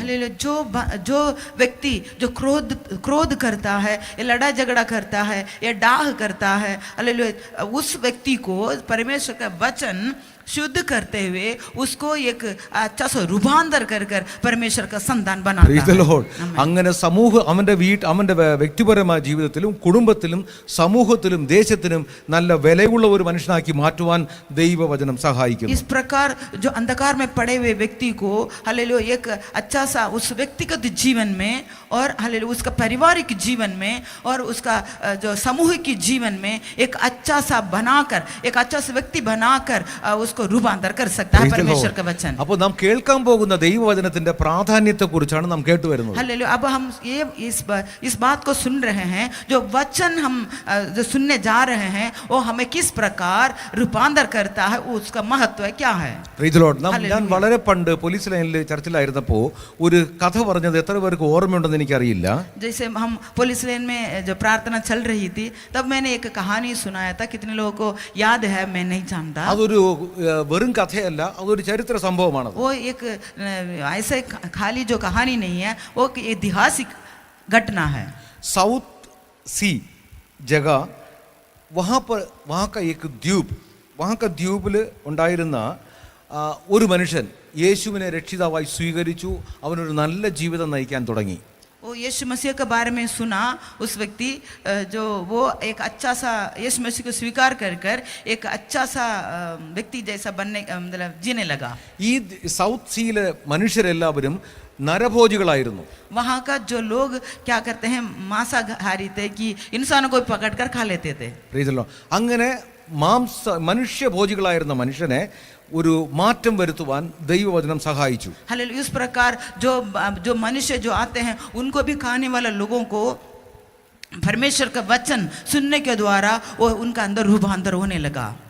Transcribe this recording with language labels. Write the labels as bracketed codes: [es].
[hi] Hallelujah जो व्यक्ति जो क्रोध करता है, या लड़ा झगड़ा करता है, या डाह करता है, हालेलुया उस व्यक्ति को परमेश्वर का वचन शुद्ध करते हुए उसको एक अच्छा सा रूपांतर कर कर परमेश्वर का संतान बनाता [en] Praise the [hi] है। [en] Lord. [ml] അങ്ങനെ അവന്റെ അവന്റെ വ്യക്തിപരമായ ജീവിതത്തിലും കുടുംബത്തിലും സമൂഹത്തിലും ദേശത്തിനും നല്ല വിലയുള്ള ഒരു മനുഷ്യനാക്കി മാറ്റുവാൻ ദൈവവചനം സഹായിക്കുന്നു. [hi] इस प्रकार जो अंधकार में पड़े हुए व्यक्ति को हालेलुया एक अच्छा सा उस व्यक्तिगत जीवन में और हालेलुया उसका पारिवारिक जीवन में और उसका जो सामूहिक जीवन में एक अच्छा सा बनाकर एक अच्छा सा व्यक्ति बनाकर उसको रूपांतर कर सकता है परमेश्वर का वचन। [ml] അപ്പോൾ നാം കേൾക്കാൻ പോകുന്ന ദൈവവചനത്തിന്റെ പ്രാധാന്യത്തെക്കുറിച്ചാണ് നാം കേട്ടുവരുന്നത്. [hi] हालेलुया अब हम ये इस बात को सुन रहे हैं जो वचन हम जो सुनने जा रहे हैं वो हमें किस प्रकार रूपांतर करता है उसका महत्व क्या है। [en] Praise the Lord. [ml] ഞാൻ വളരെ പണ്ട് പോലീസ് ലൈനിൽ ചർച്ചിലായിരുന്നപ്പോൾ ഒരു കഥ പറഞ്ഞത് എത്ര പേർക്ക് ഓർമ്മയുണ്ടെന്ന് എനിക്കറിയില്ല. [hi] जैसे हम पुलिस लाइन में जो प्रार्थना चल रही थी तब मैंने एक कहानी सुनाया था, कितने लोगों को याद है मैं नहीं जानता। [ml] അതൊരു വെറും കഥയല്ല, അതൊരു ചരിത്ര സംഭവമാണ്. [hi] वो एक ऐसे खाली जो कहानी नहीं है वो ऐतिहासिक घटना है। साउथ सी जगह वहाँ का एक द्वीप, वहाँ का [ml] ദ്വീപിൽ ഉണ്ടായിരുന്ന ഒരു മനുഷ്യൻ യേശുവിനെ രക്ഷിതാവായി സ്വീകരിച്ചു. അവനൊരു നല്ല ജീവിതം നയിക്കാൻ തുടങ്ങി. [hi] वो यीशु मसीह के बारे में सुना, उस व्यक्ति जो वो एक अच्छा सा यीशु मसीह को स्वीकार कर कर एक अच्छा सा व्यक्ति जैसा बनने मतलब जीने लगा। [ml] ഈ സൗത്ത് സീയിലെ മനുഷ്യരെല്ലാവരും നരഭോജികളായിരുന്നു. [hi] वहाँ का जो लोग क्या करते हैं मांसाहारी थे कि इंसानों को पकड़ कर खा लेते थे। [en] Praise the Lord. [ml] അങ്ങനെ മനുഷ്യഭോജികളായിരുന്ന മനുഷ്യനെ ഒരു മാറ്റം വരുത്തുവാൻ ദൈവവചനം സഹായിച്ചു. [hi] हालेलुया इस प्रकार जो मनुष्य जो आते हैं उनको भी खाने वाले लोगों को परमेश्वर का वचन सुनने के द्वारा वो उनका अंदर रूपांतर होने लगा।